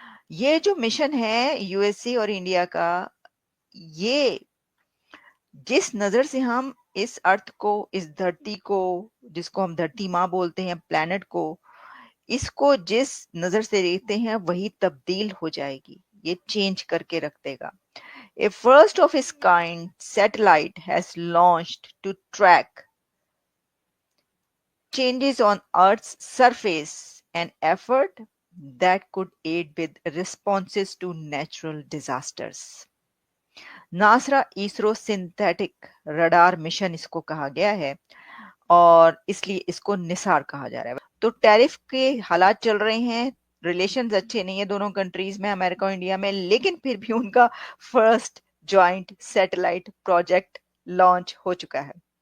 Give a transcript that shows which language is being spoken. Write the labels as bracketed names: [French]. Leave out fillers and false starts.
[Hindi] ये जो मिशन है यूएसए और इंडिया का, ये जिस नजर से हम इस अर्थ को, इस धरती को, जिसको हम धरती माँ बोलते हैं, प्लेनेट को, इसको जिस नजर से देखते हैं वही तब्दील हो जाएगी, ये चेंज करके रख देगा। [English] A first of its kind satellite has launched to track changes on Earth's surface, an effort that could aid with responses to natural disasters. [Hindi] NASA ISRO synthetic radar mission इसको कहा गया है और इसलिए इसको निसार कहा जा रहा है। तो टैरिफ के हालात चल रहे हैं, रिलेशंस अच्छे नहीं है दोनों कंट्रीज में, अमेरिका और इंडिया में, लेकिन फिर भी उनका first joint satellite project launch हो चुका है।